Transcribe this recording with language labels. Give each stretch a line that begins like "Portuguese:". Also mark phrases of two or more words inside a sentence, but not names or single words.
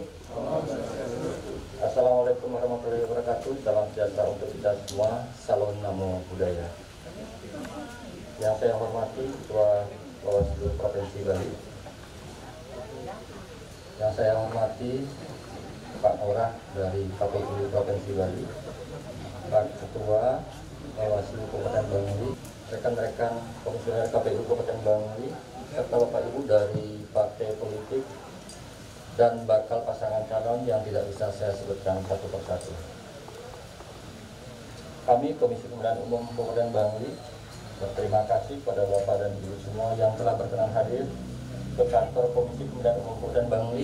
Arabic: السلام عليكم ورحمة الله وبركاته.
Indonesian: Salam sejahtera untuk kita semua. Salam
Pali: Namo Buddhaya.
Indonesian: Yang saya hormati Ketua Bawaslu Provinsi Bali. Yang saya hormati Pak Lurah dari KPU Provinsi Bali, Pak Ketua Bawaslu Kabupaten Bangli, rekan-rekan komisioner KPU Kabupaten Bangli, serta Bapak Ibu dari partai politik dan bakal pasangan calon yang tidak bisa saya sebutkan satu persatu. Kami Komisi Pemilihan Umum Kabupaten Bangli berterima kasih kepada Bapak dan Ibu semua yang telah berkenan hadir ke kantor Komisi Pemilihan Umum Kabupaten Bangli.